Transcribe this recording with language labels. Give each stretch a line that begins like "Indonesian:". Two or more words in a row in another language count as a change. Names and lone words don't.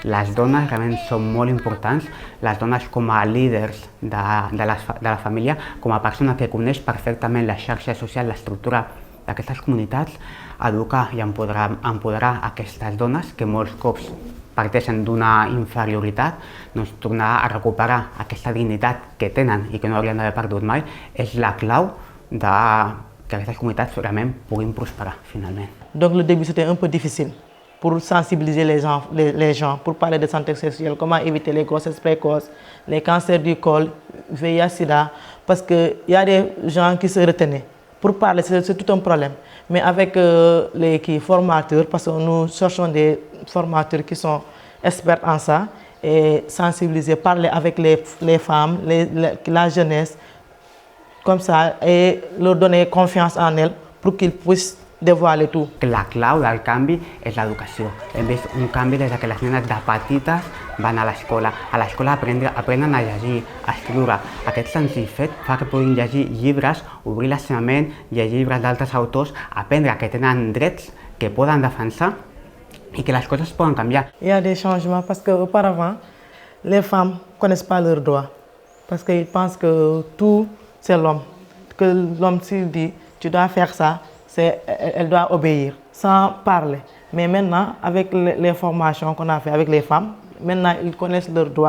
Catalan: Les dones realment són molt importants, les dones com a líders de la família, com a persona que coneix perfectament la xarxa social, l'estructura d'aquestes comunitats, educar i empoderar aquestes dones que molts cops parteixen d'una inferioritat, doncs tornar a recuperar aquesta dignitat que tenen i que no haurien d'haver perdut mai, és la clau que aquestes comunitats realment puguin prosperar finalment.
French: Donc le début c'était un peu difficile pour sensibiliser les gens, pour parler de santé sexuelle, comment éviter les grossesses précoces, les cancers du col, VIH, SIDA, parce qu'il y a des gens qui se retenaient. Pour parler, c'est tout un problème. Mais avec les formateurs, parce que nous cherchons des formateurs qui sont experts en ça, et sensibiliser, parler avec les femmes, la jeunesse, comme ça, et leur donner confiance en elles pour qu'ils puissent dévoiler tout.
Catalan: La clau del canvi és l'educació. Hem vist un canvi des que les nenes de petites van a l'escola. A l'escola aprenen a llegir, a escriure. Aquest senzill fet fa que puguin llegir llibres, obrir la seva ment, llegir llibres d'altres autors, aprendre que tenen drets que poden defensar i que les coses poden canviar.
French: Il y a des changements parce qu'auparavant, les femmes ne connaissent pas leurs droits. Parce qu'ils pensent que tout, c'est l'homme. Que l'homme, s'il dit, tu dois faire ça, elle doit obéir, sans parler. Mais maintenant, avec les formations qu'on a fait avec les femmes, maintenant ils connaissent leurs droits.